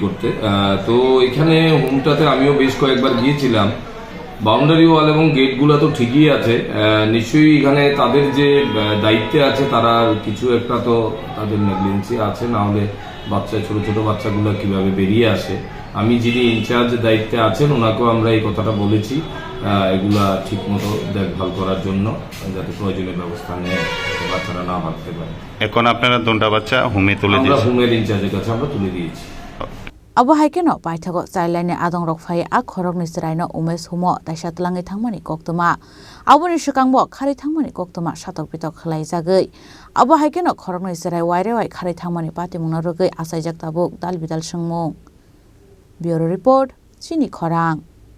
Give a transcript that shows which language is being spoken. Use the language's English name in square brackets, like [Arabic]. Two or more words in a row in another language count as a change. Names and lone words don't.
[Bangla] করতে তো এখানে হোমটাতে আমিও বেশ কয়েকবার গিয়েছিলাম বাউন্ডারি ওয়াল এবং গেটগুলো তো ঠিকই আছে নিশ্চয়ই এখানে তাদের যে দায়িত্বে আছে তারা কিছু একটা তো তাদের নেগলিজেন্সি আছে না হলে ছোট ছোট বাচ্চাগুলো কিভাবে বেরিয়ে আসে আমি যিনি ইনচার্জ দায়িত্বে আছেন ওনাকেও আমরা এই কথাটা বলেছি এগুলা ঠিক মতো দেখভাল করার জন্য যাতে প্রয়োজনীয় ব্যবস্থা নেয় বাচ্চারা না ভাবতে পারে এখন আপনারা দুটা বাচ্চা হোমে তুলে দিয়েছেন হোমের ইনচার্জের কাছে আমরা তুলে দিয়েছি [Kok Borok] abo haikeno paithago chailani adongrok phai a khorok ni sraino umes humo taisa tlangai thangmani koktoma aboni shikangbo khari thangmani koktoma shatok pitok khlai jagai abo haikeno khorok ni srai waire wai khari thangmani patimungna rogai asaijak tabuk dalbidal sungmung bureau report chini khorang